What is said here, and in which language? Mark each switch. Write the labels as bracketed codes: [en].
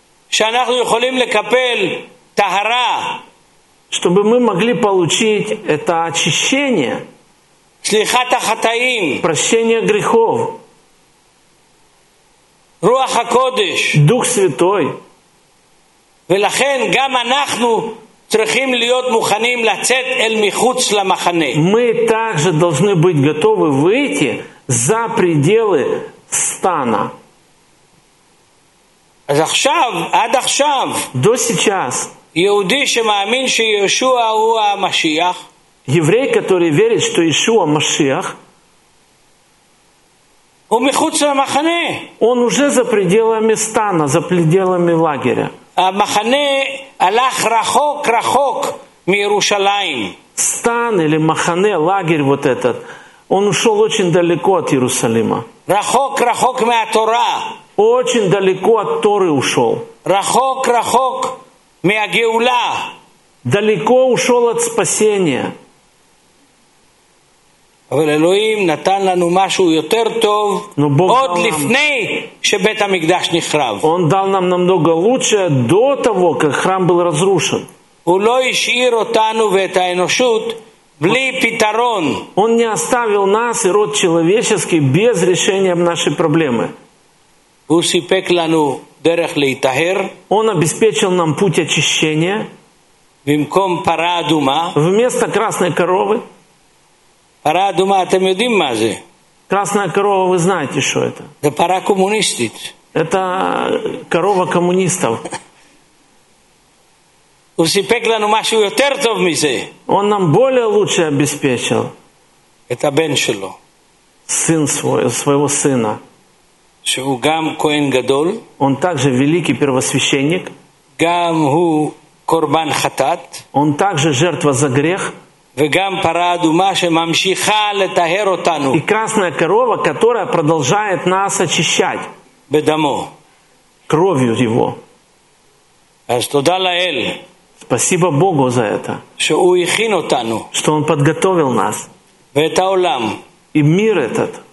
[he] שאנחנו יכולים לקפל תהרה. [ru] Чтобы мы могли получить это очищение. [he] שליחת החטאים. [ru] Прощение грехов. [he] רוח הקודש. [ru] Дух Святой. [he] ולכן גם אנחנו צריכים להיות מוכנים לצאת אל מחוץ למחנה. [ru] Мы также должны быть готовы выйти за пределы стана. [he] אז עכשיו, עד עכשיו, [ru] до сейчас, [he] יהודי שמאמין שישוע הוא המשיח, [ru] еврей, который верит, что Иешуа Машиах, [he] הוא מחוץ למחנה. [ru] Он уже за пределами стана, за пределами лагеря. [he] המחנה הלך רחוק רחוק מירושלים. [ru] Стан или מחנה, лагерь вот этот, он ушел очень далеко от Иерусалима. [he] רחוק רחוק מהתורה. [ru] Очень далеко от Торы ушел. [he] רחוק רחוק מהגאולה. [ru] Далеко ушел от спасения. [he] אבל אלוהים נתן לנו משהו יותר טוב עוד לפני שבית המקדש נחרב. [ru] Он дал нам намного лучше до того, как храм был разрушен. [he] הוא לא השאיר אותנו ואת האנושות בלי פתרון. [ru] Он не оставил нас и род человеческий без решения нашей проблемы. [he] הוא סיפק לנו דרך להיטהר. [ru] Он обеспечил нам путь очищения. [he] במקום פרה אדומה. [ru] Вместо красной коровы. [he] Пара адума, אתם יודעים מה זה? [ru] Красная корова, вы знаете, что это? Это [he] пара коммунистит. [ru] Это корова коммунистов. [he] הוא סיפק לנו משהו יותר טוב מזה. [ru] Он нам более лучше обеспечил. Это [he] бен שלו. [ru] Сын свой, своего сына. [he] שהוא גם כהן גדול. [ru] Он также великий первосвященник. [he] גם הוא קורבן חטאת. [ru] Он также жертва за грех. [he] וגם פרה אדומה שממשיכה לטהר אותנו. [ru] И красная корова, которая продолжает нас очищать. [he] בדמו. [ru] Кровью его. [he] אז תודה לאל. [ru] Спасибо Богу за это. [he] שהוא הכין אותנו. [ru] Что он подготовил нас. [he] ואת העולם. [ru] И мир этот.